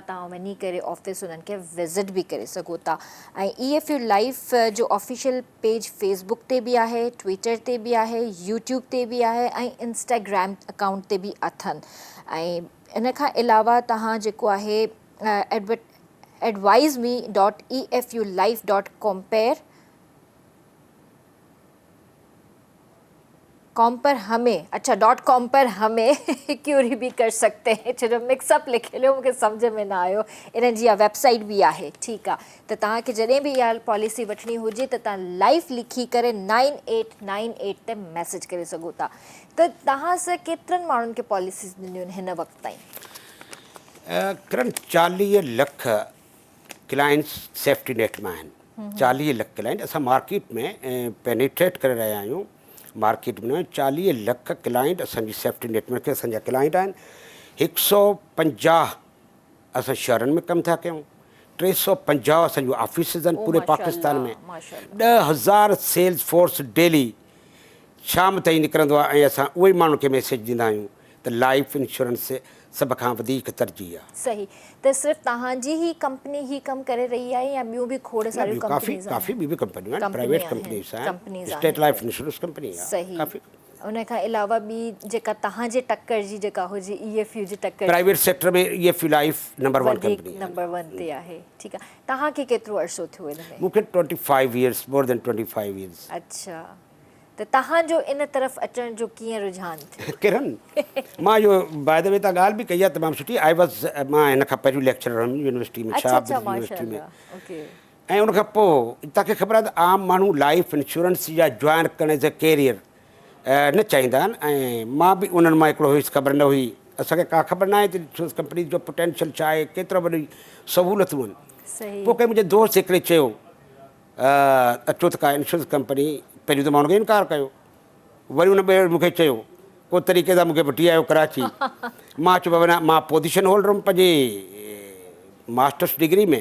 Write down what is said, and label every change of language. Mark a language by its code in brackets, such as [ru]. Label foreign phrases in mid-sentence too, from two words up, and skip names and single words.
[sd] तव्हां वञी करे ऑफिस उन्हनि खे विज़िट बि करे सघो था। ऐं EFU लाइफ जो [en] official page [sd] फेसबुक ते बि आहे, ट्विटर ते बि आहे, यूट्यूब ते बि आहे ऐं [en] Instagram account [sd] ते बि अथनि। ऐं इन खां अलावा तव्हां जेको आहे .com [ur] پر ہمیں کیوری بھی کر سکتے ہیں. [sd] छो मिक्सअप लिखे लियो, मूंखे सम्झ में न आयो। इन जी वेबसाइट भी आहे। ठीकु आहे। त तव्हांखे जॾहिं बि इहा पॉलिसी वठणी हुजे त तव्हां लाइफ लिखी करे 9898 ते मैसेज करे सघो था। त तव्हां सां केतिरनि माण्हुनि खे पॉलिसीज़ ॾिनियूं आहिनि हिन वक़्त ताईं? करण 40 लख क्लाइंट्स [en] safety net [sd] में आहिनि। 40 लख क्लाइंट असां मार्केट में पेनिट्रेट करे रहिया आहियूं। मार्केट में 40 लख क्लाइंट असांजी [en] safety net [sd] में असांजा क्लाइंट आहिनि। 150 असां शहरनि में कमु था कयूं। 350 असांजूं ऑफिसिस आहिनि पूरे पाकिस्तान में। 10,000 [en] sales force daily [sd] शाम ताईं निकिरंदो आहे ऐं असां उहे माण्हुनि खे मैसेज ॾींदा आहियूं त [en] life insurance [sd] सभ खां वधीक तरजीह आहे। सही। त सिर्फ़ु तव्हांजी ई कंपनी ही कमु करे रही आहे या ॿियूं बि खोड़ सारियूं कंपनीज़ आहिनि? काफ़ी ॿियूं बि कंपनियूं आहिनि, [en] private companies [sd] आहिनि, स्टेट लाइफ इंश्योरेंस कंपनी आहे। सही। काफ़ी। उन खां अलावा ॿी जेका तव्हांजे टक्कर जी जेका हुजे EFU जी टक्कर [en] private sector [sd] में EFU लाइफ नंबर 1 कंपनी आहे। नंबर 1 ते आहे। ठीकु आहे। तव्हांखे केतिरो अर्सो थियो हिन में? [en] मूंखे 25 years, more than 25 years. [sd] अच्छा। त तव्हांजो इन तरफ़ अचण जो कीअं रुझान थियो? किरण, मां इहो [en] by the way [sd] तव्हां ॻाल्हि बि कई आहे तमामु सुठी। मां हिन खां पहिरियों लेक्चरर हुयुमि यूनिवर्सिटी में, शाहबाद यूनिवर्सिटी में। ऐं उन खां पोइ तव्हांखे ख़बर आहे त आम माण्हू [en] life insurance [sd] जा जॉइन करण [en] as a career [sd] न चाहींदा आहिनि। ऐं मां बि उन्हनि मां हिकिड़ो हुयुसि, ख़बर न हुई। असांखे का ख़बर न आहे त [en] insurance company [sd] जो पोटेंशियल छा आहे, केतिरा वॾी सहूलियतूं आहिनि। पोइ कंहिं मुंहिंजे दोस्त हिकिड़े चयो अचो त का [en] insurance company. [sd] पहिरियों त मां हुनखे इनकार कयो। वरी हुन ॿिए मूंखे चयो को तरीक़े सां मूंखे वठी आयो कराची। मां चयो वञा, मां [en] position holder [sd] हुउमि पंहिंजे [en] masters degree [sd] में।